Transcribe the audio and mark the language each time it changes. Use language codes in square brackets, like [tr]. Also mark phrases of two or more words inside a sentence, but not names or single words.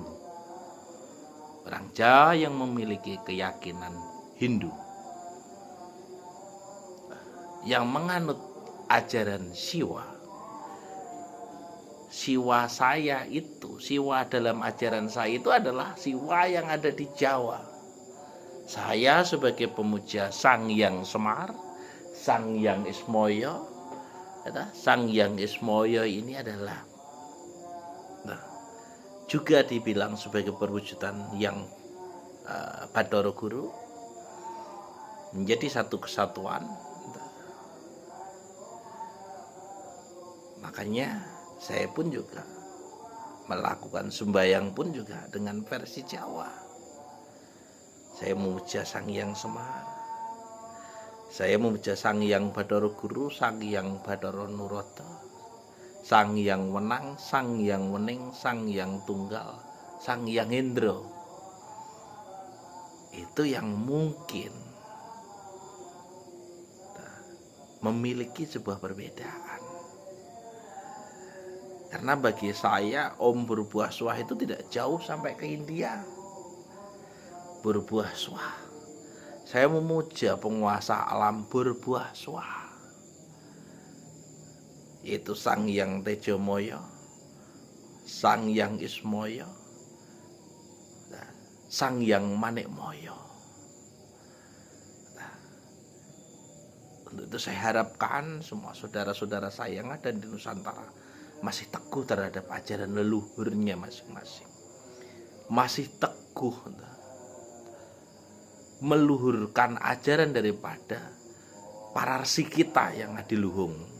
[id] Orang Jawa yang memiliki keyakinan Hindu, yang menganut ajaran Siwa. Siwa saya itu, Siwa dalam ajaran saya itu adalah Siwa yang ada di Jawa. Saya sebagai pemuja Sang Hyang Semar, Sang Hyang Ismoyo, Sang Hyang Ismoyo ini adalah juga dibilang sebagai perwujudan yang Bathara Guru, menjadi satu kesatuan. Makanya saya pun juga melakukan sembahyang pun juga dengan versi Jawa. Saya memuja Sang Hyang Semar, saya memuja Sang Hyang Bathara Guru, Sang Hyang Bathara Nuroto, Sang Hyang Wenang, Sang Hyang Wening, Sang Hyang Tunggal, Sang Hyang Hendro. Itu yang mungkin memiliki sebuah perbedaan. Karena bagi saya [sa] Om Berbuah Swah [id] itu tidak jauh sampai ke India. [sa] Berbuah Swah, [id] saya memuja penguasa alam [sa] Berbuah Swah, [id] yaitu Sang Hyang Tejomoyo, Sang Hyang Ismoyo, Sang Hyang Manikmoyo. Untuk itu saya harapkan semua saudara-saudara saya yang ada di Nusantara masih teguh terhadap ajaran leluhurnya masing-masing, masih teguh meluhurkan ajaran daripada para resi kita yang adiluhung.